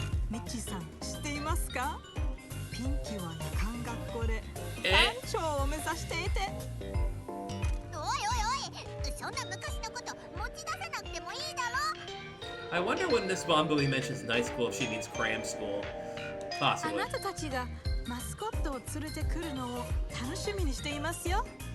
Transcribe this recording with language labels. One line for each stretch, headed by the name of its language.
Japanese: ミッチーさん知っていますか？ピンキーは夜間学校で班長を目指していて。おいおいおい、そんな昔のこと持ち出さなくてもいいだろ。
English: I wonder when this Bonbui mentions night school if she means cram school.
Japanese: あ
English: Possibly.
Japanese: なたたちがマスコットを連れてくるのを楽しみにしていますよ。